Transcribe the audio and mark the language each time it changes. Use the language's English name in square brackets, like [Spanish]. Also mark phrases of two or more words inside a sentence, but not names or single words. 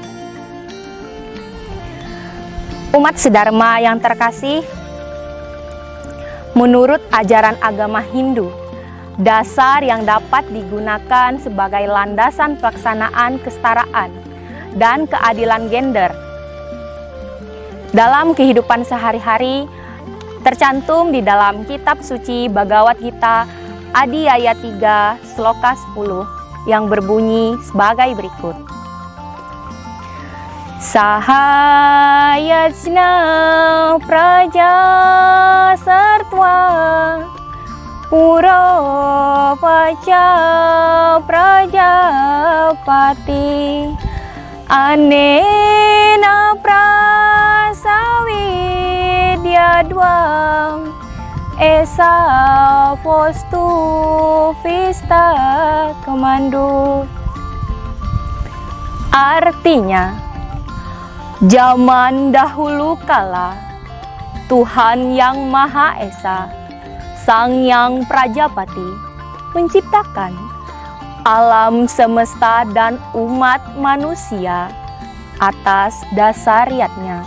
[Indonesian] Umat sedharma yang terkasih, menurut ajaran agama Hindu, dasar yang dapat digunakan sebagai landasan pelaksanaan kesetaraan dan keadilan gender dalam kehidupan sehari-hari tercantum di dalam kitab suci Bhagavad Gita Adhyaya 3 Sloka 10 yang berbunyi sebagai berikut. [Sanskrit] Sahayajna praja sartva Puropaca prajapati anena prasavidyadvam esa postu vista kemandu. [Indonesian] Artinya, zaman dahulu kala, Tuhan Yang Maha Esa, Sang Yang Prajapati, menciptakan alam semesta dan umat manusia atas dasar yatnya.